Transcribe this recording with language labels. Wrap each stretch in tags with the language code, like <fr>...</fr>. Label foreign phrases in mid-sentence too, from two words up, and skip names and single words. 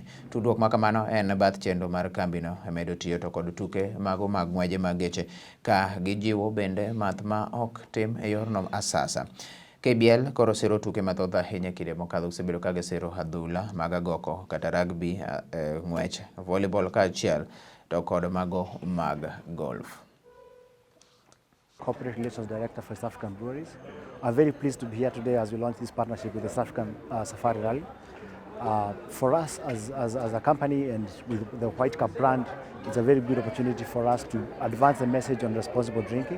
<luo>Tudruok ma kamano en bath chenro mar kambino medo tiyo to kod tuke mago mag ng'weje mag geche ka gijiwo bende math ma ok tim e yorno asasa. KBL koro siro tuke mathoth ahinya kinde mokadho osebedo ka gisiro adhula mag agoko kata rugby, ng'wech, volleyball kaachiel to kod mago mag golf.</luo> <en>Corporate Relations Director for East African Breweries. I'm very pleased to be here today as we launch this partnership with the East African Safari Rally. For us as a company and with the White Cup brand, it's a very good opportunity for us to advance the message on responsible drinking.</en>